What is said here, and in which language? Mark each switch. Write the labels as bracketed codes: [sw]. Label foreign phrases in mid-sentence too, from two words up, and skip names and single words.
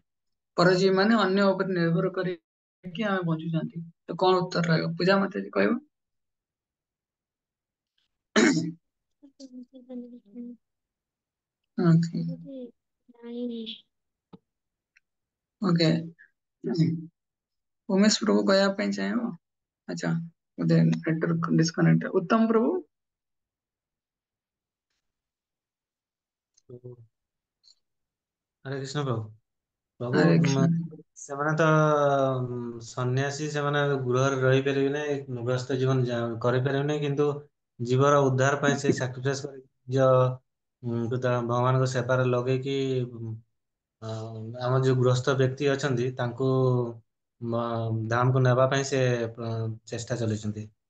[or] ପରଜୀବୀ ମାନେ ଅନ୍ୟ ଉପରେ ନିର୍ଭର କରିକି ଆମେ ବଞ୍ଚୁଛନ୍ତି, ତ କଣ ଉତ୍ତର ରହିବ? ପୂଜା ମାତାଜୀ କହିବ। ଓକେ, ଓକେ, उमेश प्रभु कहया ପାଇଁ ଚାହିଁବ? अच्छा, ବୋଧେ ନେଟୱାର୍କ ଡିସକନେକ୍ଟ। उत्तम प्रभु। ହରେ କୃଷ୍ଣ ପ୍ରଭୁ। ପ୍ରଭୁ हरे कृष्ण। ସେମାନେ ତ ସନ୍ନ୍ୟାସୀ, ସେମାନେ ଗୃହରେ ରହିପାରିବେ ନାହିଁ, ଗୃହସ୍ଥ ଜୀବନ କରିପାରିବେ ନାହିଁ, କିନ୍ତୁ ଜୀବର ଉଦ୍ଧାର ପାଇଁ ସେ ସାକ୍ରିଫାଇସ୍ କରି ନିଜ ଭଗବାନଙ୍କ ସେବାରେ ଲଗେଇକି ଆମର ଯୋଉ ଗୃହସ୍ଥ ବ୍ୟକ୍ତି ଅଛନ୍ତି ତାଙ୍କୁ ଧାମକୁ ନେବା ପାଇଁ ସେ ଚେଷ୍ଟା ଚଲେଇଛନ୍ତି।